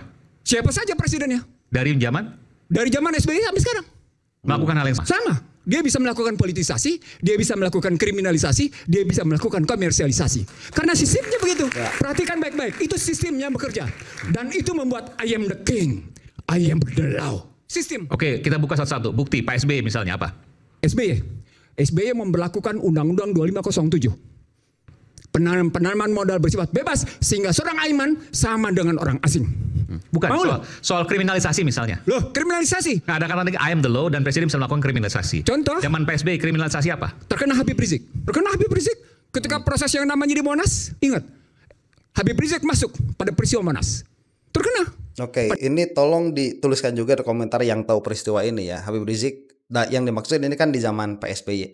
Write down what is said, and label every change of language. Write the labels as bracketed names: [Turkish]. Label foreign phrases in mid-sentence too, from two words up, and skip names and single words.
[Indonesian] Siapa saja presidennya. Dari zaman Dari zaman SBY sampai sekarang. melakukan hal yang sama. Sama. Dia bisa melakukan politisasi, dia bisa melakukan kriminalisasi, dia bisa melakukan komersialisasi. Karena sistemnya begitu. Ya. Perhatikan baik-baik. Itu sistemnya bekerja. Dan itu membuat [English] I am the king, I am the law. [Indonesian] Sistem. Oke, kita buka satu-satu. Bukti Pak SBY misalnya apa? SBY memberlakukan Undang-Undang 2507. Penanaman modal bersifat bebas sehingga seorang Aiman sama dengan orang asing. Bukan Mau soal kriminalisasi misalnya. Loh, kriminalisasi. Nah, ada kata lagi [English] I am the law [Indonesian] dan presiden bisa melakukan kriminalisasi. Contoh? Zaman Pak SBY kriminalisasi apa? Terkena Habib Rizik. Ketika proses yang namanya di Monas, ingat. Habib Rizik masuk pada peristiwa Monas. Terkena. Oke, ini tolong dituliskan juga di komentar yang tahu peristiwa ini ya. Habib Rizik, yang dimaksud ini kan di zaman Pak SBY.